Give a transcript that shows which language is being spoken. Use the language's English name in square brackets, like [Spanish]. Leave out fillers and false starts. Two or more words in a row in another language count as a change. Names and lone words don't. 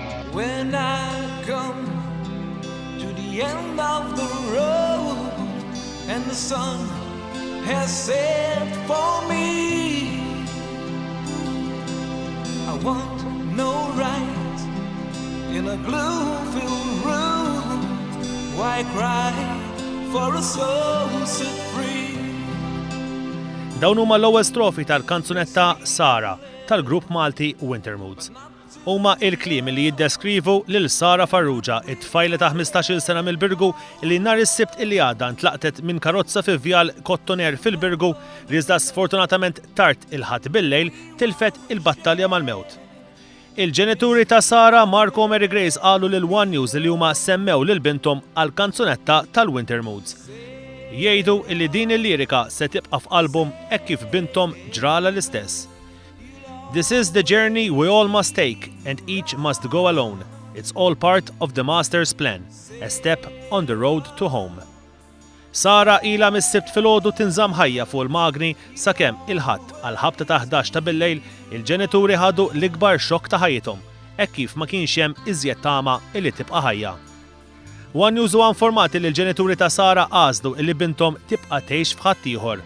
[English] When I come to the end of the road and the sun has set for me, I want no right in a gloom-filled room. Why cry for a soul set free? [Maltese] Dawn huma l-ewwel strofi tal-kanzunetta Sara tal-grupp Malti Winter Moods. Huma il-kliem li jiddeskrivu lil Sara Farrugia, it-tfajla ta' 15-il sena mill-Birgu li nhar is-Sibt illi għadda ntlaqtet minn karozza fi vjal kottoner fil-Birgu li iżda sfortunatament tard il-ħadd bil-lejl tilfet il-battalja mal-mewt. Il-ġenituri ta' Sara, Marco u Mary Grace, qalu lil One News li huma semmew lil bintom għall-kanzunetta tal-Winter Moods. Jgħidu li din il-lirika se tibqa' f'album hekk kif bintom ġrala l-istess. [English] This is the journey we all must take, and each must go alone. It's all part of the master's plan, a step on the road to home. [Maltese] Sara ilha mis-Sibt filgħodu tinżamm ħajja fuq il-magni sakemm il-ħadd għall-ħabta ta' 11 ta' bil-lejl il-ġenituri ħadu l-ikbar xokk ta' ħajjithom, hekk kif ma kienx hemm iżjed tama illi tibqa' ħajja. One News huwa informati li l-ġenituri ta' Sara għażlu illi bintom tibqa' tgħix f'ħadd ieħor.